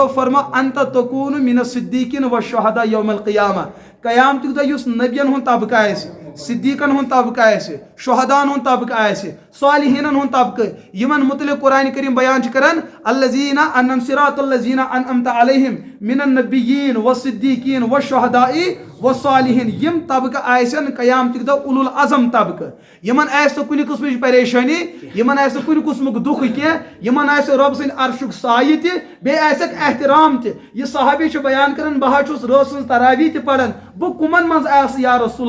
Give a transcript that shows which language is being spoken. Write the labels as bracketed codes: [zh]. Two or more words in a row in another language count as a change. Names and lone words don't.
[ks] فرما [ar] انت تکون من الصدیقین والشہداء یوم القیامہ [ks] قیامت دہ یس نبین ہن طبقہ آسہ صدیقن ہن طبقہ آسہ شہدان ہن طبقہ آسہ صالحینن ہن طبقہ یمن متعلق قرآن کریم بیان کران [ar] الذین انعم صراط الذین انعمت علیہم من النبیین والصدیقین والشہداء والصالحین [ks] یم طبقہ آسن قیامت دہ [ar] اولو العظم [ks] طبقہ یمن آسہ کُنہِ قسمٕچ پریشانی یمن آسہ کُنہِ قسمُک دُکھ کینٛہہ یمن آسہ رۄب سٕنٛدِ عرشُک سایہِ تہِ بیٚیہِ آسٮ۪کھ احترام تہِ یہ صحابی چھُ بیان کران بہٕ چھُس رٲژ سٕنٛز تراوی تہِ پران بہٕ کُمن منٛز آسہٕ [ar] یا رسول